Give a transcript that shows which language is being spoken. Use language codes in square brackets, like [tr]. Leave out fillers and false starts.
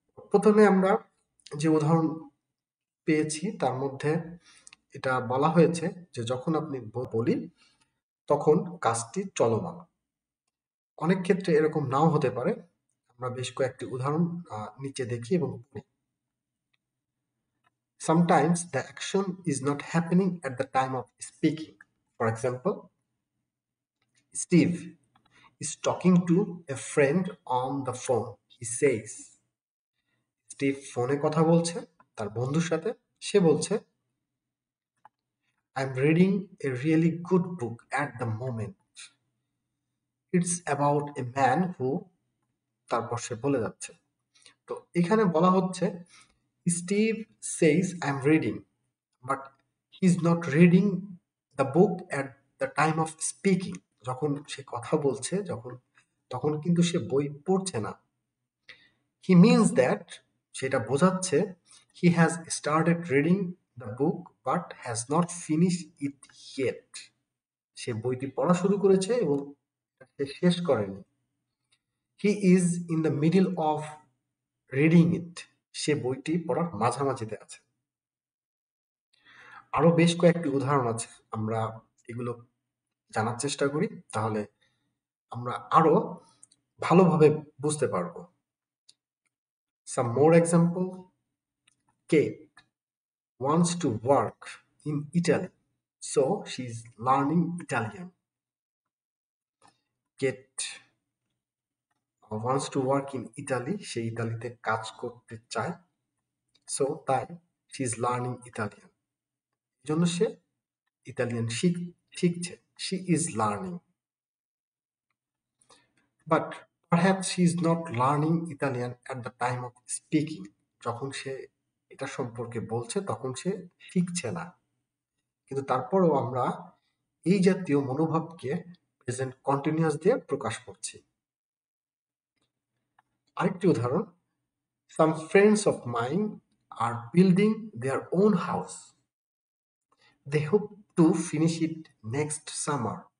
[bn] প্রথমে আমরা যে উদাহরণ পেয়েছি তার মধ্যে এটা বলা হয়েছে যে যখন আপনি বলি তখন কাজটি চলমান। অনেক ক্ষেত্রে এরকম নাও হতে পারে। আমরা বেশ কয়েকটি উদাহরণ নিচে দেখি এবং পড়ি। [en] Sometimes the action is not happening at the time of speaking. For example, Steve is talking to a friend on the phone. He says, [bn] Steve ফোনে কথা বলছে তার বন্ধুর সাথে। সে বলছে, [en] I'm reading a really good book at the moment. It's about a man who, [bn] তারপর সে বলে যাচ্ছে। তো এখানে বলা হচ্ছে [en] Steve says I'm reading, but he's not reading the book at the time of speaking. [bn] যখন সে কথা বলছে তখন কিন্তু সে বই পড়ছে না। [en] He means that, [bn] সেটা বোঝাচ্ছে, [en] he has started reading the book but has not finished it yet. [bn] সে বইটি পড়া শুরু করেছে এবং সে শেষ করেনি। [en] He is in the middle of reading it. [bn] সে বইটি পড়ার মাঝামাঝিতে আছে। আরো বেশ কয়েকটি উদাহরণ আছে, আমরা এগুলো জানার চেষ্টা করি, তাহলে আমরা আরো ভালোভাবে বুঝতে পারবো। [en] Some more example. Kate wants to work in Italy, so she's learning Italian. Kate wants to work in Italy, [bn] সে ইতালিতে কাজ করতে চায়, [en] so [bn] তাই [en] she is learning Italian, [bn] এজন্য সে ইতালিয়ান শিখছে, [en] she is learning. But perhaps she is not learning Italian at the time of speaking. [bn] যখন সে এটা সম্পর্কে বলছে তখন সে শিখছে না, কিন্তু তারপরেও আমরা এই জাতীয় মনোভাবকে প্রেজেন্ট কন্টিনিউয়াস দিয়ে প্রকাশ করছি। আরেকটি উদাহরণ, [en] Some friends of mine are building their own house, they hope to finish it next summer.